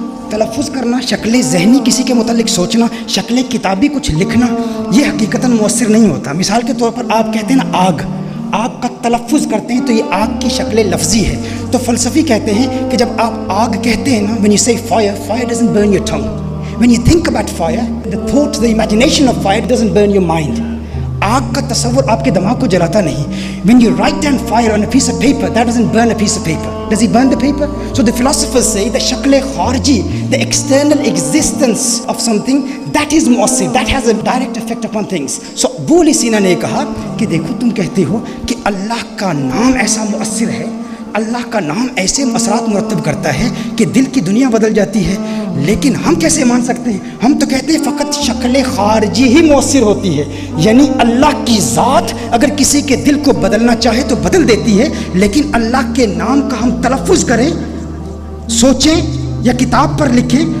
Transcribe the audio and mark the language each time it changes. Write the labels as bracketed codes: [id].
[ur] تلفظ کرنا، شکل ذہنی کسی کے متعلق سوچنا، شکل کتابی کچھ لکھنا یہ حقیقتاً مؤثر نہیں ہوتا۔ مثال کے طور پر آپ کہتے ہیں نا آگ، آگ کا تلفظ کرتے ہیں تو یہ آگ کی شکل لفظی ہے۔ تو فلسفی کہتے ہیں کہ جب آپ آگ کہتے ہیں نا، [en] when you say fire, fire doesn't burn your tongue. When you think about fire, the thought, the imagination of fire doesn't burn your mind. [ur] آگ کا تصور آپ کے دماغ کو جلاتا نہیں۔ [en] When you write down fire on a piece of paper, that doesn't burn a piece of paper. Does it burn the paper? So the philosophers say the shakl kharji, the external existence of something, that is mu'assir, that has a direct effect upon things. [ur] So ابو علی سینا نے کہا کہ دیکھو تم کہتے ہو کہ اللہ کا نام ایسا مؤثر ہے، اللہ کا نام ایسے اثرات مرتب کرتا ہے کہ دل کی دنیا بدل جاتی ہے، لیکن ہم کیسے مان سکتے ہیں؟ ہم تو کہتے ہیں فقط شکل خارجی ہی مؤثر ہوتی ہے، یعنی اللہ کی ذات اگر کسی کے دل کو بدلنا چاہے تو بدل دیتی ہے، لیکن اللہ کے نام کا ہم تلفظ کریں، سوچیں یا کتاب پر لکھیں